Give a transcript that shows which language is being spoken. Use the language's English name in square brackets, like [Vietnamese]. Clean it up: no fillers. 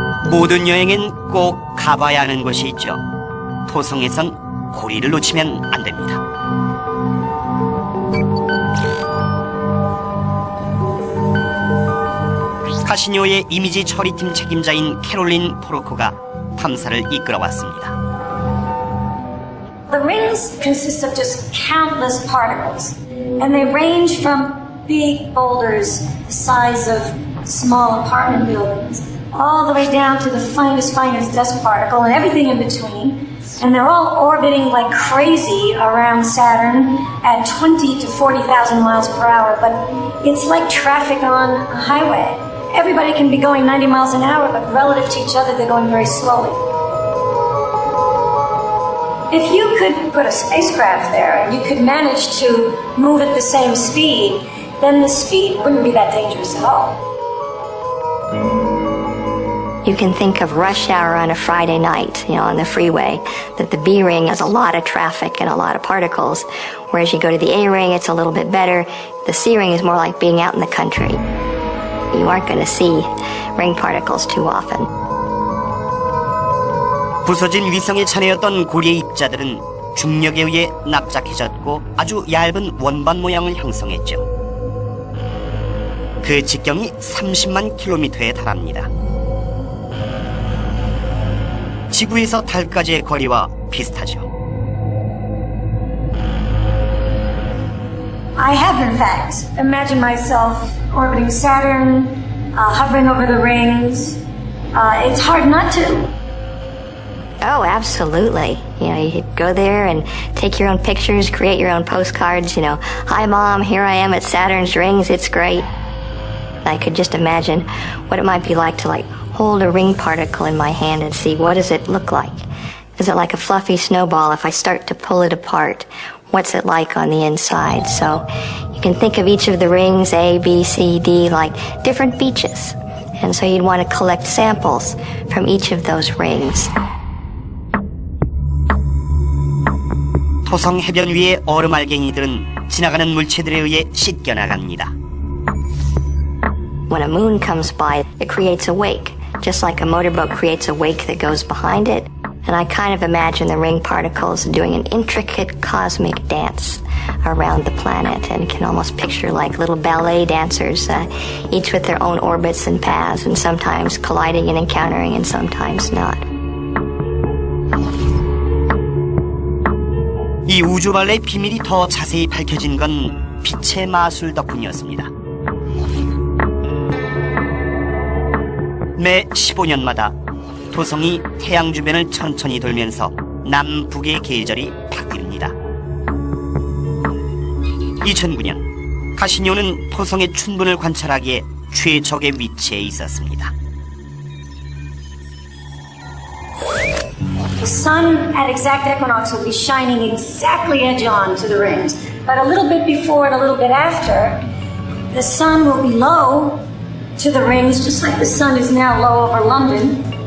[Korean] 모든 여행엔 꼭 가봐야 하는 곳이 있죠. 토성에선 고리를 놓치면 안 됩니다. 카시니오의 이미지 처리팀 책임자인 캐롤린 포로코가 탐사를 이끌어왔습니다. [English] The rings consist of just countless particles, and they range from big boulders the size of small apartment buildings, all the way down to the finest dust particle and everything in between. And they're all orbiting like crazy around Saturn at 20 to 40,000 miles per hour, but it's like traffic on a highway. Everybody can be going 90 miles an hour, but relative to each other, they're going very slowly. If you could put a spacecraft there and you could manage to move at the same speed, then the speed wouldn't be that dangerous at all. You can think of rush hour on a Friday night, on the freeway, that the B ring has a lot of traffic and a lot of particles, whereas you go to the A ring, it's a little bit better. The C ring is more like being out in the country. You aren't going to see ring particles too often. [Korean] 부서진 위성에 차내었던 고리의 입자들은 중력에 의해 납작해졌고 아주 얇은 원반 모양을 형성했죠. 그 직경이 30만 킬로미터에 달합니다. 지구에서 달까지의 거리와 비슷하죠. [English] I have, in fact, imagined myself orbiting Saturn, hovering over the rings. It's hard not to. Oh, absolutely. You go there and take your own pictures, create your own postcards, hi Mom, here I am at Saturn's rings, it's great. I could just imagine what it might be like to hold a ring particle in my hand and see what does it look like. Is it like a fluffy snowball if I start to pull it apart? What's it like on the inside? So you can think of each of the rings, A, B, C, D, like different beaches. And so you'd want to collect samples from each of those rings. [Korean] 토성 해변 위의 얼음알갱이들은 지나가는 물체들에 의해 씻겨나갑니다. [English] When a moon comes by, it creates a wake, just like a motorboat creates a wake that goes behind it. And I kind of imagine the ring particles doing an intricate cosmic dance around the planet, and can almost picture like little ballet dancers, each with their own orbits and paths, and sometimes colliding and encountering, and sometimes not. [Korean] 이 우주벌레의 비밀이 더 자세히 밝혀진 건 빛의 마술 덕분이었습니다. 매 15년마다 토성이 태양 주변을 천천히 돌면서 남북의 계절이 바뀝니다. 2009년 카시니오는 토성의 춘분을 관찰하기에 최적의 위치에 있었습니다. [English] The sun at exact equinox will be shining exactly edge on to the rings. But a little bit before and a little bit after, the sun will be low to the rings, just like the sun is now low over London.